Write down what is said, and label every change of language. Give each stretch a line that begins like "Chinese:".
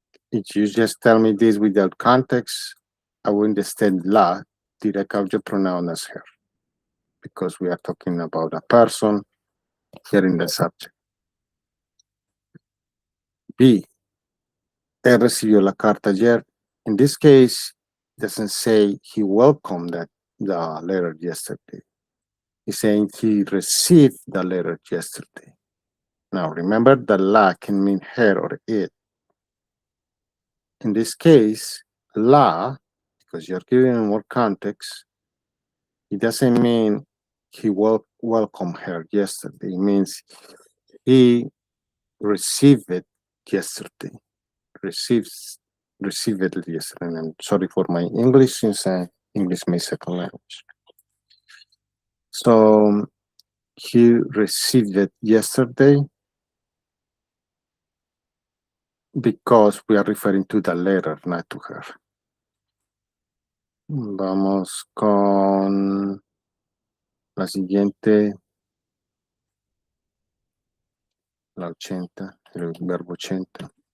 English: If you just tell me this without context, I will understand la, direct object pronoun as her, because we are talking about a person here in the subject.
Spanish: B, él recibió la carta ayer.
English: In this case, it doesn't say he welcomed the letter yesterday. He's saying he received the letter yesterday. Now, remember that la can mean her or it. In this case, la, because you're giving more context, it doesn't mean he welcomed her yesterday. It means he received it yesterday. Received it yesterday. And I'm sorry for my English, since English is my second language. So he received it yesterday because we are referring to the letter, not to her.
Spanish: Vamos con la siguiente, la 80, el verbo 80.